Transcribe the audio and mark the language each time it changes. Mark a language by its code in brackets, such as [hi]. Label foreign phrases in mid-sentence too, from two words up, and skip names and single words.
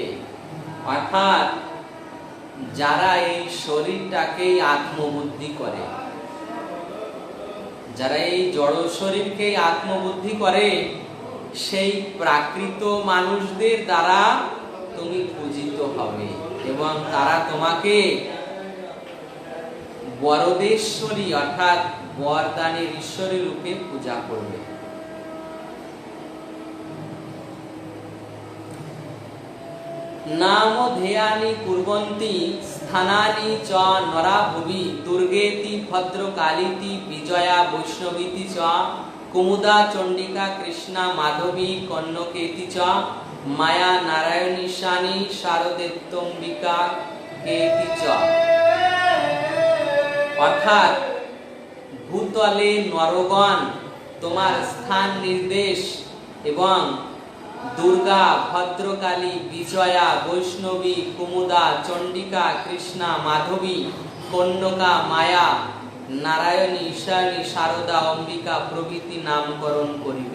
[bn] অর্থাৎ যারা এই শরীরটাকেই আত্মবুদ্ধি করে, যারা এই জড় শরীরকেই আত্মবুদ্ধি করে, সেই প্রাকৃত মানুষদের দ্বারা তুমি পূজিত হবে এবং তারা তোমাকে বরদেশ্বরী অর্থাৎ বরদানের ঈশ্বরী রূপে পূজা করবে। [sa] নাম ধ্যেয়ানি কুর্বন্তি স্থানানি চ নরা ভুবি দুর্গেতি ভদ্রকালীতি বিজয়া বৈষ্ণবীতি চ কুমুদা চণ্ডিকা কৃষ্ণা মাধবী কন্যকেতি চ মায়া নারায়ণীশানী শারদেত্তম্বিকা কেতি চ। [bn] অর্থাৎ ভূতলে নরগণ তোমার স্থান নির্দেশ এবং দুর্গা, ভদ্রকালী, বিজয়া, বৈষ্ণবী, কুমুদা, চণ্ডিকা, কৃষ্ণা, মাধবী, কন্যকা, মায়া, নারায়ণী, ঈশানী, শারদা, অম্বিকা প্রভৃতি নামকরণ করিবে।